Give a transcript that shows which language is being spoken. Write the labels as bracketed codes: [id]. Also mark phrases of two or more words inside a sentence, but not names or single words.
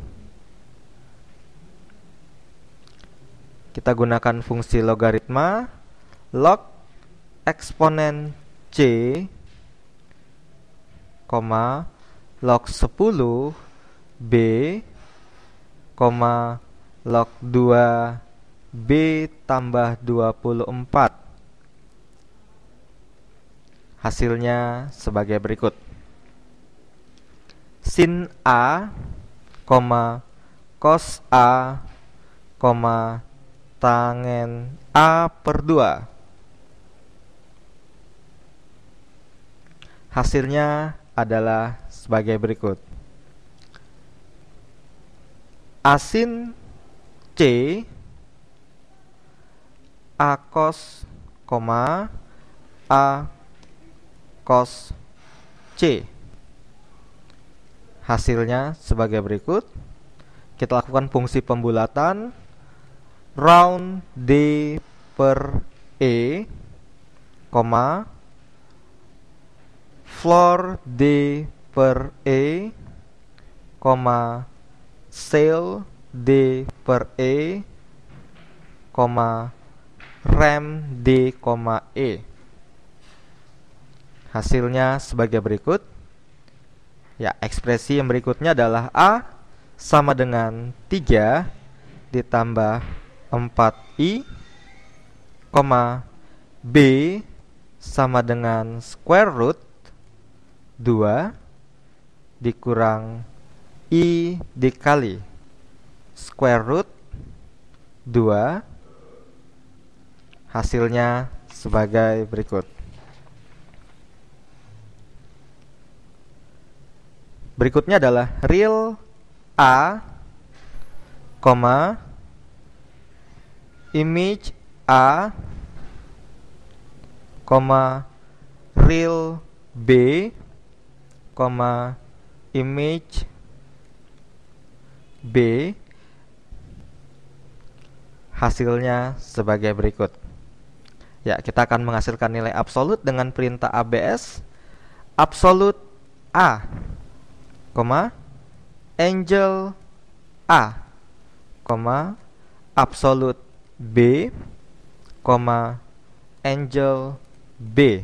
[id] Kita gunakan fungsi logaritma log eksponen C, log 10 B, log 2 B tambah 24. Hasilnya sebagai berikut. Sin A, cos A, tangen A per 2. Hasilnya adalah sebagai berikut. A sin C, A cos, A cos C. Hasilnya sebagai berikut. Kita lakukan fungsi pembulatan. Round D per E, floor D per E, sail D per E, rem D, E. Hasilnya sebagai berikut. Ya, ekspresi yang berikutnya adalah A sama dengan 3 ditambah 4i, B sama dengan [en] square root [id] 2 dikurang i dikali [en] square root [id] 2. Hasilnya sebagai berikut. Berikutnya adalah real A, image A, real B, image B, hasilnya sebagai berikut. Ya, kita akan menghasilkan nilai absolut dengan perintah ABS. Absolut A, Angel A, absolut B, Angel B.